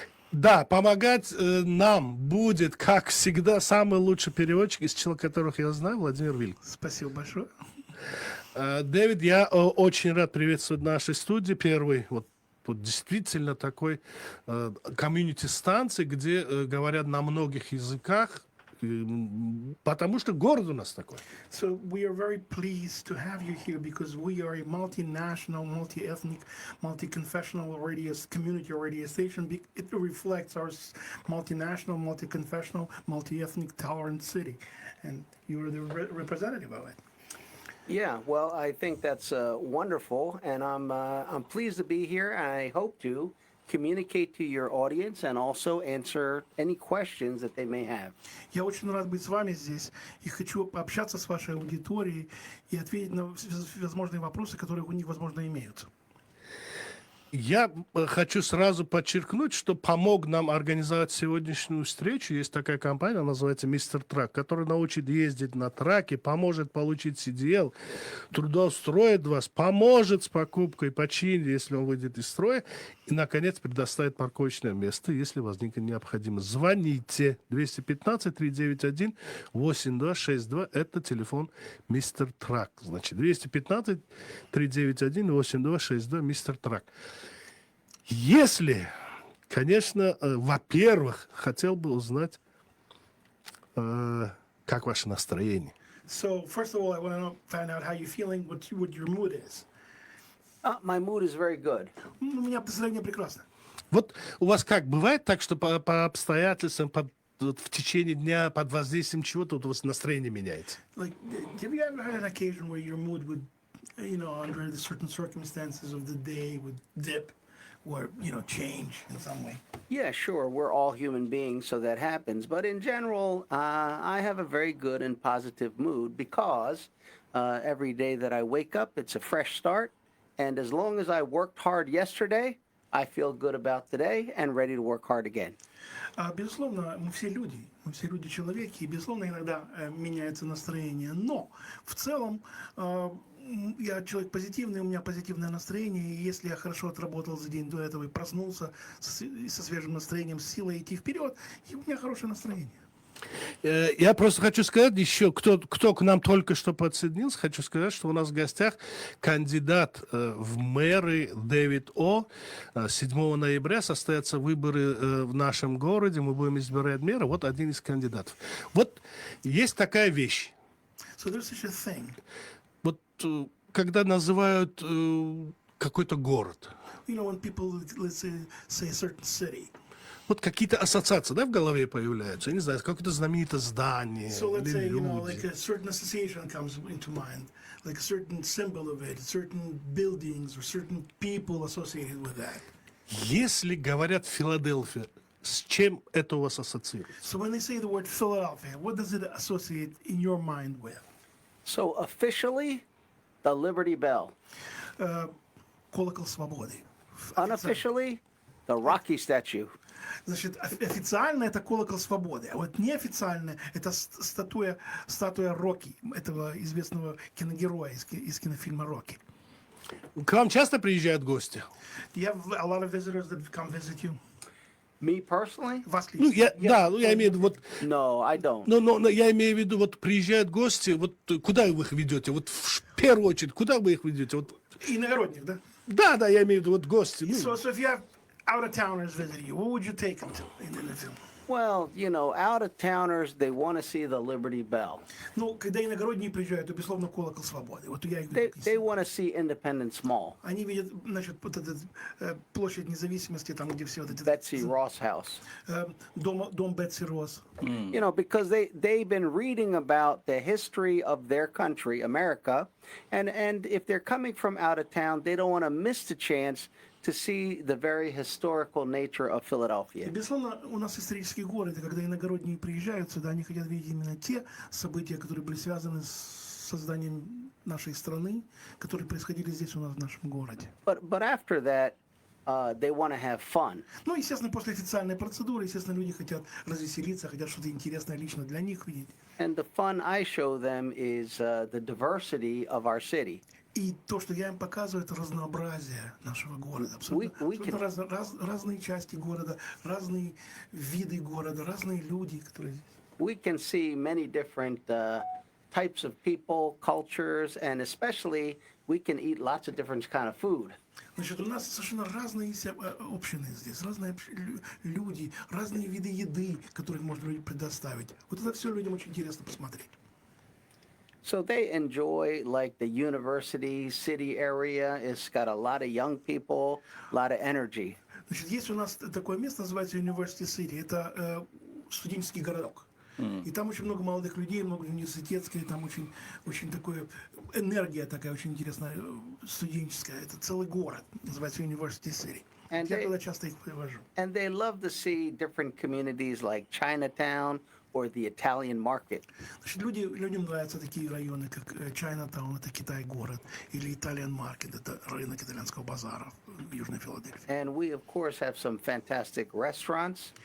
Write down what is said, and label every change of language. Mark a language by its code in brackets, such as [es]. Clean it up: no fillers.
[ru] Да, помогать нам будет, как всегда, самый лучший переводчик из числа которых я знаю, Владимир Вильк. Спасибо большое. Дэвид, я очень рад приветствовать в нашей студии первый, вот действительно такой комьюнити-станции, где говорят на многих языках, потому что город у нас такой. [en] So we are very pleased to have you here because we are a multinational, multi-ethnic, multi-confessional community radio station. It reflects our multinational, multi-confessional, multi-ethnic, tolerant city, and you are the representative of it. Yeah, well, I think that's wonderful, and I'm pleased to be here, and I hope to communicate to your audience and also answer any questions that they may have. [ru] Я очень рад быть с вами здесь и хочу пообщаться с вашей аудиторией и ответить на возможные вопросы, которые у них, возможно, имеются. Я хочу сразу подчеркнуть, что помог нам организовать сегодняшнюю встречу. Есть такая компания, называется Мистер Трак, которая научит ездить на траке, поможет получить CDL, трудоустроит вас, поможет с покупкой починить, если он выйдет из строя, и, наконец, предоставит парковочное место, если возникнет необходимость. Звоните 215-391-8262. Это телефон Мистер Трак. Значит, 215-391-8262 Мистер Трак. Если, конечно, во-первых, хотел бы узнать, как ваше настроение. [en] So, first of all, I want to find out how you're feeling, what your mood is. My mood is very good. [ru] У меня настроение прекрасно. Вот у вас как, бывает так, что по обстоятельствам, в течение дня, под воздействием чего-то вот у вас настроение меняется? [en] Like, have you ever had an occasion where your mood would, under the certain circumstances of the day would dip? Or, change in some way? Yeah, sure. We're all human beings, so that happens. But in general, I have a very good and positive mood because every day that I wake up, it's a fresh start. And as long as I worked hard yesterday, I feel good about today and ready to work hard again. [ru] Безусловно, мы все люди человеки, и, безусловно, иногда меняется настроение. Но в целом я человек позитивный, у меня позитивное настроение, и если я хорошо отработал за день до этого и проснулся со свежим настроением, с силой идти вперед, и у меня хорошее настроение. Я просто хочу сказать еще, кто к нам только что подсоединился, хочу сказать, что у нас в гостях кандидат в мэры Дэвид О. 7 ноября состоятся выборы в нашем городе, мы будем избирать мэра, вот один из кандидатов. Вот есть такая вещь. [en] So there's such a thing. [ru] Вот когда называют какой-то город. [en] When people, let's say a certain city. [ru] Вот какие-то ассоциации, да, в голове появляются. Я не знаю, какое-то знаменитое здание. [en] So let's say, [ru] люди. [en] Like a certain association comes into mind, like a certain symbol of it, certain buildings or certain people associated with that. [ru] Если говорят Филадельфия, С чем это у вас ассоциируется? [en] So when they say the word Philadelphia, what does it associate in your mind with? So officially, the Liberty Bell. [ru] Колокол свободы. [en] Unofficially, the Rocky statue. [ru] Значит, официально это колокол свободы, а вот неофициально это статуя Рокки, этого известного киногероя из кинофильма Рокки. К вам часто приезжают гости? [en] You have a lot of visitors that come visit you. Me personally? [ru] Вас Ну, лично. я имею в виду, вот, [en] No, I don't. [ru] но я имею в виду, вот приезжают гости, вот куда вы их ведете? Вот в первую очередь, куда вы их ведете? Вот, Иногородних, да? да, я имею в виду, вот гости. Ну, [en] So if you have out-of-towners visit you, what would you take them to in the film? Well, you know, out of towners, they want to see the Liberty Bell. [ru] Ну, когда иногородние приезжают, то, безусловно, колокол свободы. Вот я их [en] They [ru] вижу. [en] want to see Independence Mall, [ru] Они видят, значит, вот эту площадь независимости, там, где все вот эти... [en] Betsy Ross House. [ru] Дом Бетси Росс. [en] You know, because they've been reading about the history of their country, America, and if they're coming from out of town, they don't want to miss the chance to see the very historical nature of [ru] И, [en] Philadelphia. [ru] безусловно, у нас исторический город, и когда иногородние приезжают сюда, они хотят видеть именно те события, которые были связаны с созданием нашей страны, которые происходили здесь у нас в нашем городе. [en] But after that, they want to have fun. [ru] Ну, естественно, после официальной процедуры, естественно, люди хотят развеселиться, хотят что-то интересное лично для них видеть. [en] And the fun I show them is the diversity of our city. [ru] И то, что я им показываю, это разнообразие нашего города. Абсолютно разные части города, разные виды города, разные люди, которые здесь. [en] We can see many different types of people, cultures, and especially we can eat lots of different kind of food. [ru] Значит, у нас совершенно разные общины здесь, разные люди, разные виды еды, которых можно людям предоставить. Вот это все людям очень интересно посмотреть. [en] So they enjoy like the university city area. It's got a lot of young people, a lot of energy. [ru] Значит, есть у нас такое место, называется University City. Это студенческий городок. И там очень много молодых людей, много университетских, там очень такое, энергия такая очень интересная, студенческая. Это целый город, называется University City. Я туда часто их привожу. [en] And they love to see different communities like Chinatown or the Italian market. [ru] Значит, людям нравятся такие районы, как Чайнатаун, это Китай-город, или Italian Market, это рынок итальянского базара в Южной Филадельфии. [en] And we, of course, have some fantastic restaurants.